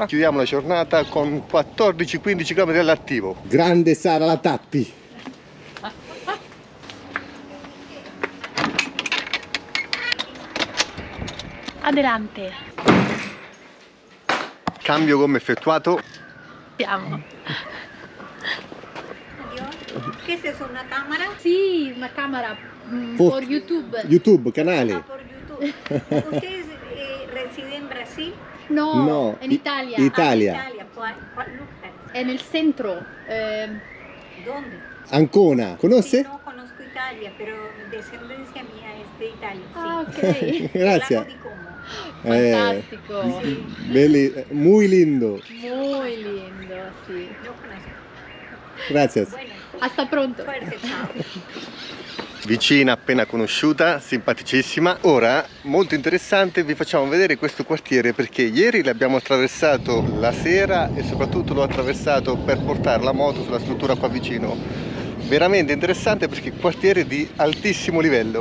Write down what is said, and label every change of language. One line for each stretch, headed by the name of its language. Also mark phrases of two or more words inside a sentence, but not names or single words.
Italian: Chiudiamo la giornata con 14-15 km all'attivo. Grande Sara la Tappi. Adelante. Cambio gomme effettuato. Siamo.
Spanish: ¿Qué es una cámara?
Italian: Sì, una camera Foto.
Spanish: por YouTube.
Italian: YouTube, canale.
Spanish: Ah, por YouTube. ¿Ustedes residen en Brasil? No, No, en Italia. Italia. Ah, Italia. ¿Cuál lugar? En el centro. ¿Dónde? Ancona, Sí,
Italian: conosce?
Spanish: no conozco Italia, pero descendencia mía es de Italia. Ah, Sí. ok.
Italian: Grazie. Lago di Como. Fantastico.
Spanish: Muy lindo. Muy lindo, sì. Yo conozco.
Italian: Grazie.
Spanish: Bueno, Hasta pronto. fuerte, ciao.
Italian: Vicina appena conosciuta, simpaticissima. Ora, molto interessante, vi facciamo vedere questo quartiere perché ieri l'abbiamo attraversato la sera e soprattutto l'ho attraversato per portare la moto sulla struttura qua vicino. Veramente interessante perché è un quartiere di altissimo livello.